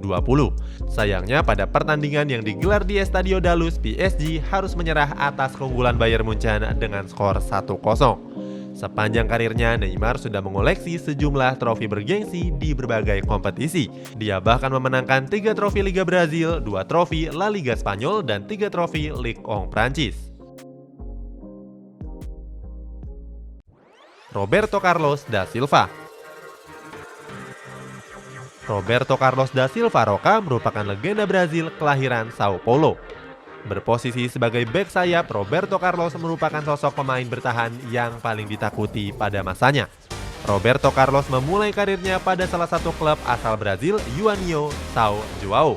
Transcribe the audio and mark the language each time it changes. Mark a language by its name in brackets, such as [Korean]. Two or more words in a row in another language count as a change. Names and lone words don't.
[Indonesian] Sayangnya pada pertandingan yang digelar di Estadio da Luz, PSG harus menyerah atas keunggulan Bayern Munchen dengan skor 1-0. Sepanjang karirnya, Neymar sudah mengoleksi sejumlah trofi bergengsi di berbagai kompetisi. Dia bahkan memenangkan 3 trofi Liga Brazil, 2 trofi La Liga Spanyol, dan 3 trofi Ligue 1 Prancis. Roberto Carlos da Silva. Roberto Carlos da Silva Roca merupakan legenda Brazil kelahiran Sao Paulo. Berposisi sebagai bek sayap, Roberto Carlos merupakan sosok pemain bertahan yang paling ditakuti pada masanya. Roberto Carlos memulai karirnya pada salah satu klub asal Brazil, União São João.